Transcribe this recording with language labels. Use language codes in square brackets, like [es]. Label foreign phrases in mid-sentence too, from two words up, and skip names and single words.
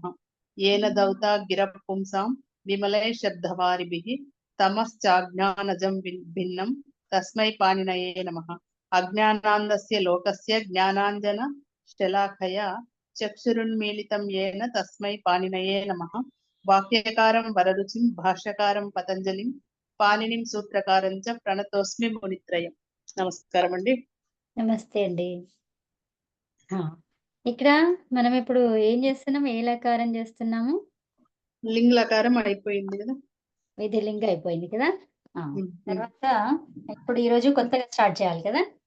[sa] येन दौता गिरः पुंसां विमले शब्दवारिभिः तमश्चाज्ञानजं भिन्नं तस्मै पाणिनये नमः। अज्ञानान्दस्य लोकस्य ज्ञानाञ्जन शलाखया चक्षुरुन्मीलितं येन तस्मै पाणिनये नमः। वाक्यकारं वररुचिं भाष्यकारं पतञ्जलिं पाणिनिं सूत्रकारं च प्रणतोऽस्मि मुनित्रयम्। [te] నమస్కారం అండి. నమస్తే అండి. ఇక్కడ మనం ఇప్పుడు ఏం చేస్తున్నాం? ఏ లకారం చేస్తున్నాము? లింగ లకారం అయిపోయింది కదా, విధి లింగ అయిపోయింది కదా. తర్వాత ఇప్పుడు ఈరోజు కొత్తగా స్టార్ట్ చేయాలి కదా.